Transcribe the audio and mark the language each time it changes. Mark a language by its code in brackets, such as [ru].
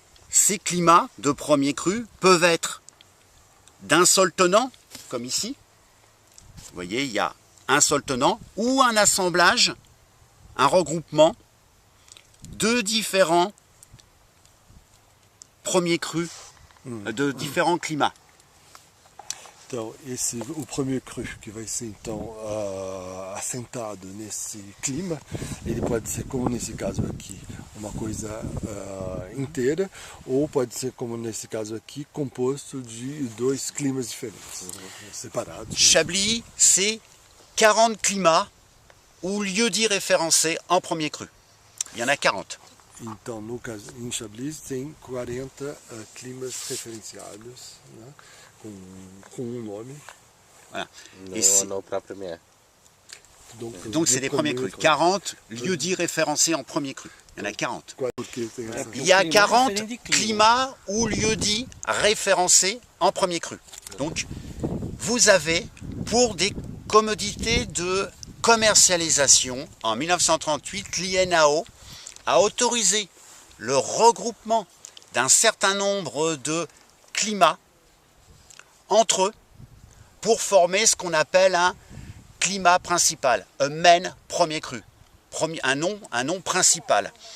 [fr] Ces climats de premier cru peuvent être d'un sol tenant, comme ici. Vous voyez, il y a un sol tenant ou un assemblage, un regroupement de différents premiers crus, de différents climats. [pt] Então, o primeiro cru que vai ser então assentado nesse clima, ele pode ser, como nesse caso aqui, uma coisa inteira, ou pode ser, como nesse caso aqui, composto de dois climas diferentes, separados. [fr] Chablis, c'est 40 climats ou lieux-dits référencés en premier cru. Il y en a 40. [pt] Então, no caso, em Chablis tem 40 climas referenciados, né, com um nome. [fr] Voilà. [pt] No próprio mer. [fr] Donc c'est des premiers crus. 40 lieux-dits référencés en premier cru. Il y en a 40. [pt] Porque tem essa... [fr] Il y a 40 climats ou lieux-dits référencés en premier cru. Donc vous avez, pour des commodités de commercialisation, en 1938, l'INAO a autorisé le regroupement d'un certain nombre de climats entre eux pour former ce qu'on appelle un climat principal, un main premier cru, un nom principal.